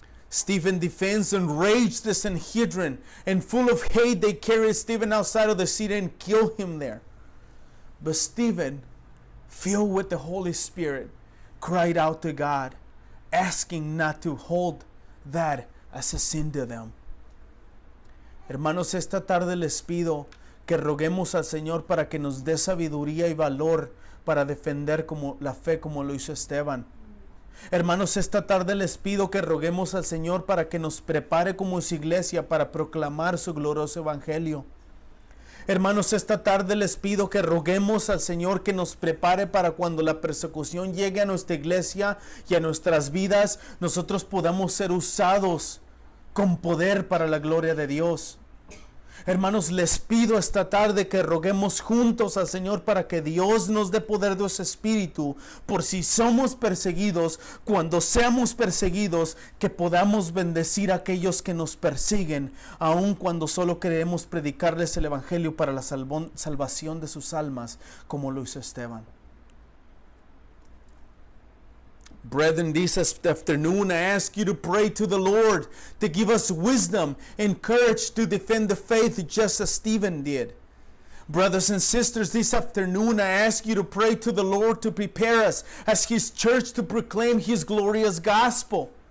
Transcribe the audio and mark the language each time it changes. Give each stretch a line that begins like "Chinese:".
English: Stephen defends and raged the Sanhedrin, and full of hate they carried Stephen outside of the city and killed him there. But Stephen, filled with the Holy Spirit, cried out to God, asking not to hold that as a sin to them.
Spanish: Hermanos, esta tarde les pido que roguemos al Señor para que nos dé sabiduría y valor para defender la fe como lo hizo Esteban. Hermanos, esta tarde les pido que roguemos al Señor para que nos prepare como su iglesia para proclamar su glorioso evangelio. Hermanos, esta tarde les pido que roguemos al Señor que nos prepare para cuando la persecución llegue a nuestra iglesia y a nuestras vidas, nosotros podamos ser usados con poder para la gloria de Dios. Hermanos, les pido esta tarde que roguemos juntos al Señor para que Dios nos dé poder de su Espíritu, por si somos perseguidos, cuando seamos perseguidos, que podamos bendecir a aquellos que nos persiguen, aun cuando solo queremos predicarles el Evangelio para la salvación de sus almas, como lo hizo Esteban.
English: Brethren, this afternoon I ask you to pray to the Lord to give us wisdom and courage to defend the faith just as Stephen did. Brothers and sisters, this afternoon I ask you to pray to the Lord to prepare us as His church to proclaim His glorious gospel.